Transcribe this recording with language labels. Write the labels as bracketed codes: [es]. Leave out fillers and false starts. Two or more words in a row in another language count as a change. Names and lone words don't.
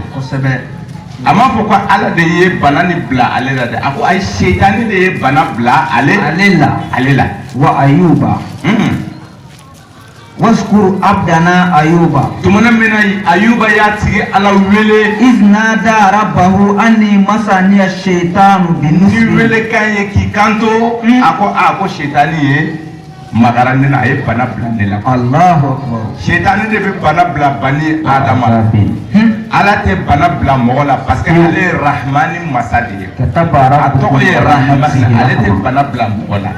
[bm] kosɛbɛ a m'a fɔ ko Ala de ye bana ni bila ale la dɛ a ko ayi setani de ye bana bila ale la [ar] وا أيوب واذكر عبدنا أيوب [bm] tumana min na Ayuba y'a tigi Ala wele [ar] إذ نادى ربه أني مسني الشيطان [bm] ni [ar] بنصب [bm] wele kan ye k'i kanto a ko setani ye magara ne na a ye bana bila ne la [ar] الله أكبر [bm] setani de bɛ bana bila bani Adama la Ala tɛ bana bila mɔgɔ la parce que ale ye Rahmani masa de ye a tɔgɔ ye Rahmani ale tɛ bana bila mɔgɔ la